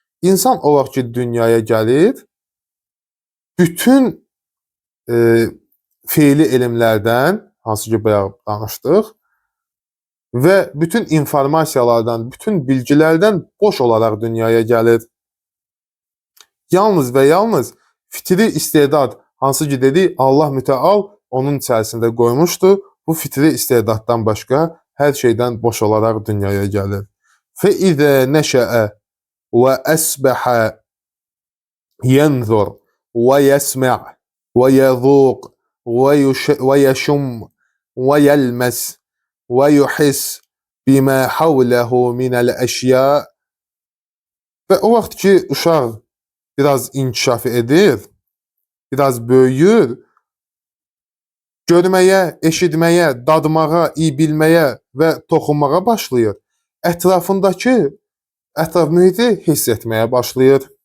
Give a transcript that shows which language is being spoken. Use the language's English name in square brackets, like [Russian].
[Azerbaijani] İnsan o vaxt ki dünyaya gəlir, bütün feili elmlərdən, hansı ki bayaq danışdıq, və bütün informasiyalardan, bütün bilgilərdən boş olaraq dünyaya gəlir. Yalnız və yalnız fitri istedad, hansı ki dedik, Allah Mütəal onun içərisində qoymuşdu, bu fitri istedaddan başqa hər şeydən boş olaraq dünyaya gəlir. [Arabic] فإذا نشأ وأسبح ينظر ويسمع ويذوق ويشم ويلمس ويحس بما حوله من الأشياء. [Azerbaijani] Və o vaxt ki uşaq biraz inkişaf edir, biraz böyüyür, görməyə, eşitməyə, dadmağa, iyi bilməyə və toxunmağa başlayır. Ətrafındakı ətraf mühiti hiss etməyə başlayır.